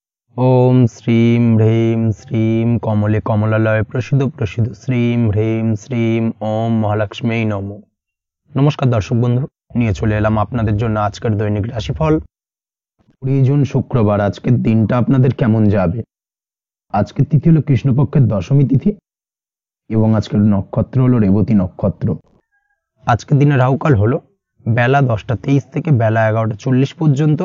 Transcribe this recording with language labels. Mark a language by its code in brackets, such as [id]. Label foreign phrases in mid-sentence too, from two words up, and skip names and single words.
[sa] ओम श्रीं ह्रीं श्रीं कमले कमलालय प्रसिद्ध प्रसिद्ध श्रीं ह्रीं श्रीं ओम महालक्ष्मी नमो। [bn] নমস্কার দর্শক বন্ধু, নিয়ে চলে এলাম আপনাদের জন্য আজকের দৈনিক রাশিফল 20 জুন শুক্রবার। আজকের দিনটা আপনাদের কেমন যাবে? আজকের তিথি হলো কৃষ্ণপক্ষের দশমী তিথি এবং আজকের নক্ষত্র হলো রেবতী নক্ষত্র। আজকের দিনে রাহুকাল হলো বেলা 10টা 23 থেকে বেলা 11টা 40 পর্যন্ত।